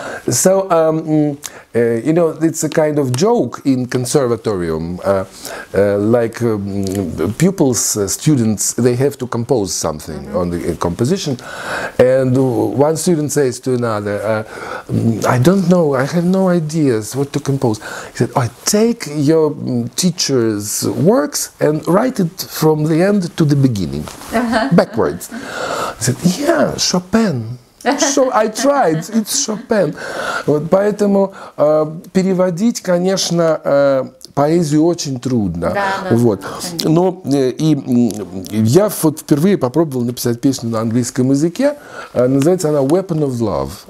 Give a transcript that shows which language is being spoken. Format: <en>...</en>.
<en>So, you know, it's a kind of joke in conservatorium, like pupils, students, they have to compose something on the composition, and one student says to another, I don't know, I have no ideas what to compose. He said, oh, take your teacher's works and write it from the end to the beginning, backwards. I said, yeah, Chopin. So I tried, it's Chopin.</en> <ru>Вот поэтому переводить, конечно, поэзию очень трудно. Вот. Но и я вот впервые попробовал написать песню на английском языке. Называется она «Weapon of Love».</ru>